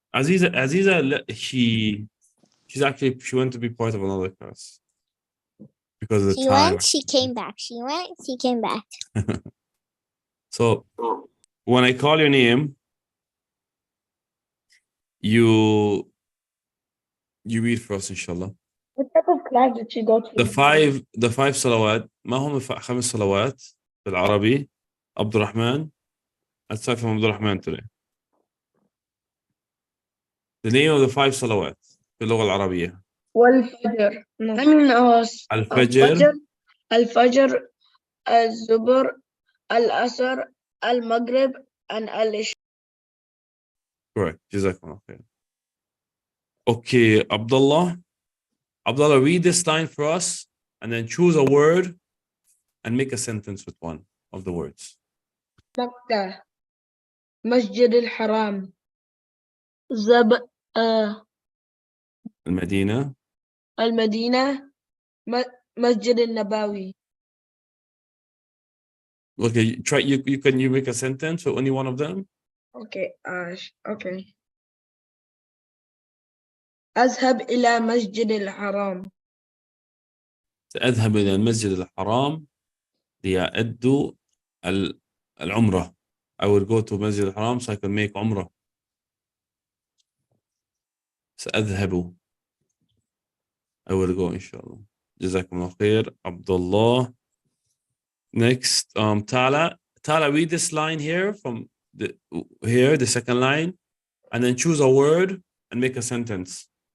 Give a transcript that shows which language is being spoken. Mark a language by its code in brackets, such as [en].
[en] Aziza, she went to be part of another class because of the She time. went, she came back. She went, she came back. So when I call your name, you read for us, inshallah. What type of class did you go to? The five salawat. [ar] ما هم خمس صلوات بالعربي؟ عبد الرحمن. [en] Let's start from عبد الرحمن today. The name of the five salawat [ar] باللغة العربية. والفجر. الفجر. الفجر, الزبر, الأسر, المغرب, [en] and al-Isha. Correct. Jazakallah khair. Okay, Abdullah, read this line for us and then choose a word and make a sentence with one of the words. [ar] مكة, مسجد الحرام, المدينة. المدينة مسجد النبوي. [en] Okay, try. You make a sentence for any one of them. Okay. Okay. [ar] أذهب إلى مسجد الحرام. سأذهب إلى المسجد الحرام لأدو العمرة. [en] I will go to مسجد الحرام so I can make عمرة. [ar] سأذهب. [en] I will go [ar] إن شاء الله. جزاكم الله خير. عبد الله. [en] Next, Tala, read this line here from the second line, and then choose a word and make a sentence.